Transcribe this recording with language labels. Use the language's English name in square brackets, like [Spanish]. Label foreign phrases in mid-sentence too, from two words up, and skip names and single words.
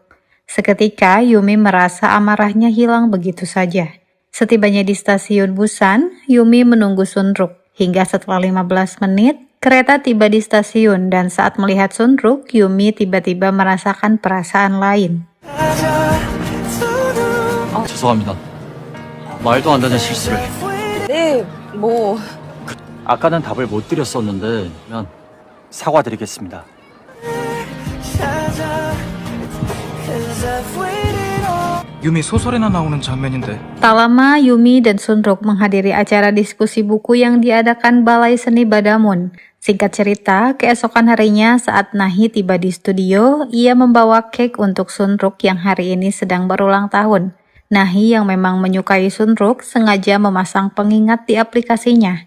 [Indonesian] Seketika, Yumi merasa amarahnya hilang begitu saja. Setibanya di stasiun Busan, Yumi menunggu Sunruk. Hingga setelah 15 menit, kereta tiba di stasiun dan saat melihat Sunruk, Yumi tiba-tiba merasakan perasaan lain. [Korean] 죄송합니다. 말도 안 되는 실수를. 네, 뭐 아까는 답을 못 드렸었는데 그러면 사과드리겠습니다. 유미 소설에나 나오는 장면인데 [Indonesian] Tak lama, Yumi dan Sunruk menghadiri acara diskusi buku yang diadakan Balai Seni Badamun. Singkat cerita, keesokan harinya saat Nahi tiba di studio, ia membawa cake untuk Sunruk yang hari ini sedang berulang tahun. Nahi yang memang menyukai Sunruk sengaja memasang pengingat di aplikasinya.